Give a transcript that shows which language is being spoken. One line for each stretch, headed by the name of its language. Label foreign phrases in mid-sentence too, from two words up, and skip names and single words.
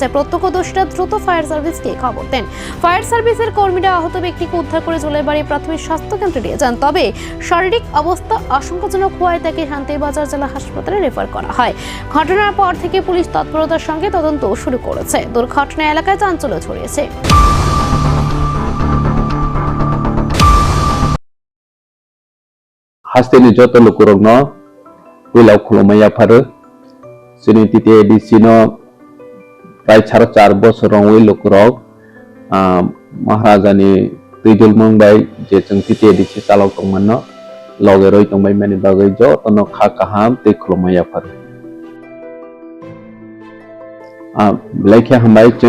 Bangla: প্রত্যক্ষদর্শীরা দ্রুত
English: fire service
Bangla: খবর দেন।
English: fire service
Bangla: কর্মীরা আহত ব্যক্তিকে উদ্ধার করে জলেবাড়ি প্রাথমিক স্বাস্থ্য কেন্দ্রে নিয়ে যান। তবে শারীরিক অবস্থা আশঙ্কাজনক হওয়ায় তাকে শান্তিবাজার জেলা হাসপাতালে রেফার করা হয়। ঘটনার পর থেকে পুলিশ তৎপরতার সঙ্গে তদন্ত শুরু করেছে। দুর্ঘটনা এলাকায় চাঞ্চল্য ছড়িয়েছে।
Kok Borok: Hasteni joto lukurogno wilau khulumaya pharu sini titi edisino prai 4.5 bosorong wi lukurog maharajani tuidul mongbai je chung titi edisi salok tongmanno loge roi tongbai mani bagai jo tono kha kaham te khulumaya pharu laikya hambai